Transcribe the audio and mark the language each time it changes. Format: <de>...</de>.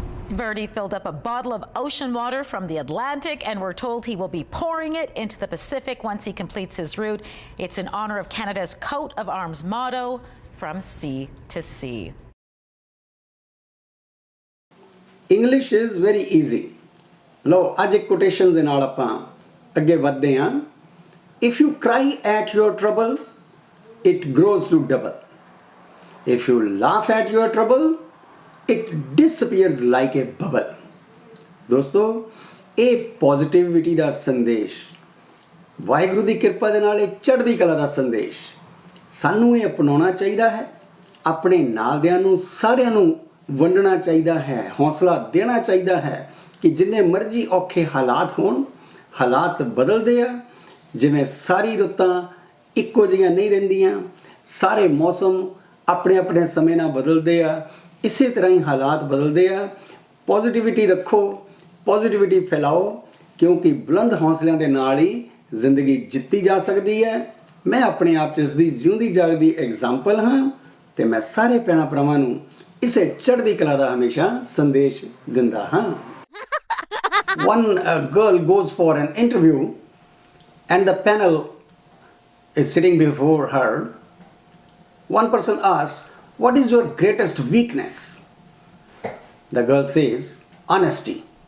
<en>Verdi filled up a bottle of ocean water from the Atlantic, and we're told he will be pouring it into the Pacific once he completes his route. It's in honor of Canada's coat of arms motto, from sea to sea. English is very easy.</en> <pa>ਲਓ ਅੱਜ ਇੱਕ quotations ਦੇ ਨਾਲ ਆਪਾਂ ਅੱਗੇ ਵਧਦੇ ਹਾਂ।</pa> <en>If you cry at your trouble, it grows to double. If you laugh at your trouble, it disappears like a bubble.</en> <pa>ਦੋਸਤੋ, ਇਹ ਪੋਜ਼ਿਟਿਵਿਟੀ ਦਾ ਸੰਦੇਸ਼, ਵਾਹਿਗੁਰੂ ਦੀ ਕਿਰਪਾ ਦੇ ਨਾਲ ਇਹ ਚੜ੍ਹਦੀ ਕਲਾ ਦਾ ਸੰਦੇਸ਼ ਸਾਨੂੰ ਇਹ ਅਪਣਾਉਣਾ ਚਾਹੀਦਾ ਹੈ। ਆਪਣੇ ਨਾਲਦਿਆਂ ਨੂੰ ਸਾਰਿਆਂ ਨੂੰ ਵੰਡਣਾ ਚਾਹੀਦਾ ਹੈ, ਹੌਸਲਾ ਦੇਣਾ ਚਾਹੀਦਾ ਹੈ ਕਿ ਜਿੰਨੇ ਮਰਜ਼ੀ ਔਖੇ ਹਾਲਾਤ ਹੋਣ, ਹਾਲਾਤ ਬਦਲਦੇ ਆ। ਜਿਵੇਂ ਸਾਰੀ ਰੁੱਤਾਂ ਇੱਕੋ ਜਿਹੀਆਂ ਨਹੀਂ ਰਹਿੰਦੀਆਂ, ਸਾਰੇ ਮੌਸਮ ਆਪਣੇ ਆਪਣੇ ਸਮੇਂ ਨਾਲ ਬਦਲਦੇ ਆ, ਇਸੇ ਤਰ੍ਹਾਂ ਹੀ ਹਾਲਾਤ ਬਦਲਦੇ ਆ। ਪੋਜ਼ਿਟਿਵਿਟੀ ਰੱਖੋ, ਪੋਜ਼ਿਟਿਵਿਟੀ ਫੈਲਾਓ, ਕਿਉਂਕਿ ਬੁਲੰਦ ਹੌਸਲਿਆਂ ਦੇ ਨਾਲ ਹੀ ਜ਼ਿੰਦਗੀ ਜਿੱਤੀ ਜਾ ਸਕਦੀ ਹੈ। ਮੈਂ ਆਪਣੇ ਆਪ 'ਚ ਇਸ ਦੀ ਜਿਉਂਦੀ ਜਾਗਦੀ ਐਗਜ਼ਾਮਪਲ ਹਾਂ ਤੇ ਮੈਂ ਸਾਰੇ ਭੈਣਾਂ ਭਰਾਵਾਂ ਨੂੰ ਇਸੇ ਚੜ੍ਹਦੀ ਕਲਾ ਦਾ ਹਮੇਸ਼ਾ ਸੰਦੇਸ਼ ਦਿੰਦਾ ਹਾਂ।</pa> <en>One girl goes for an interview and the panel is sitting before her. One person asks, "What is your greatest weakness?" The girl says, "Honesty."</en>